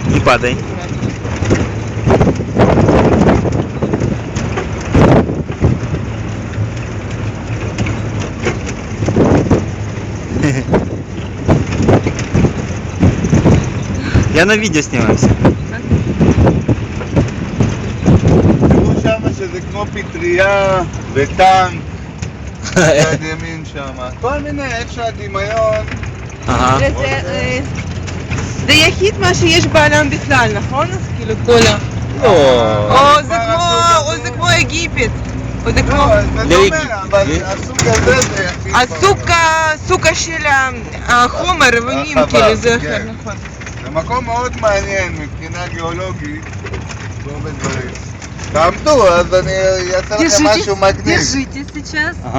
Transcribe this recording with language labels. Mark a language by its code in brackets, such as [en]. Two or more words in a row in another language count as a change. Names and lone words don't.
[ru] падай. Я на видео снимаюсь. [he] תראו שמה שזה כמו פטריה וטנק, יד ימין שמה. כל מיני, איך שהדמיון. Ага. זה יחיד מה שיש בעולם בכלל, נכון? אז כאילו כל ה... או זה כמו אגיפט. או זה כמו... לא, זה דומה, אבל הסוג הזה זה יחיד. הסוג של החומר, אבנים, כאילו זה אחר, נכון. זה מקום מאוד מעניין מבחינה גיאולוגית, לא בדברים. תעמדו, אז אני אעשה לכם משהו מגניב. [ru] Держите сейчас.